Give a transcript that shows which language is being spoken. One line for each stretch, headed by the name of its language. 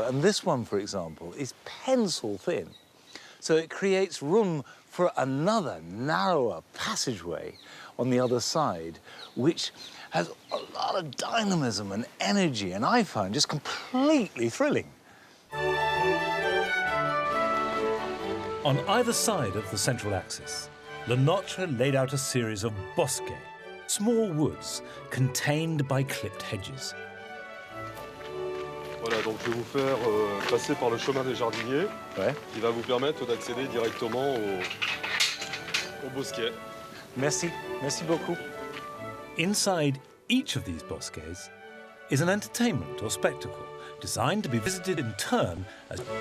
English: And this one, for example, is pencil thin. So it creates room for another narrower passageway on the other side, which has a lot of dynamism and energy, and I find just completely thrilling. On either side of the central axis, Le Nôtre laid out a series of bosquets, small woods contained by clipped hedges.
French: Voilà, donc je vais vous faire passer par le chemin des jardiniers, Ouais. qui va vous permettre d'accéder directement au bosquet. Merci, merci beaucoup.
English: Inside each of these bosquets is an entertainment or spectacle designed to be visited in turn as...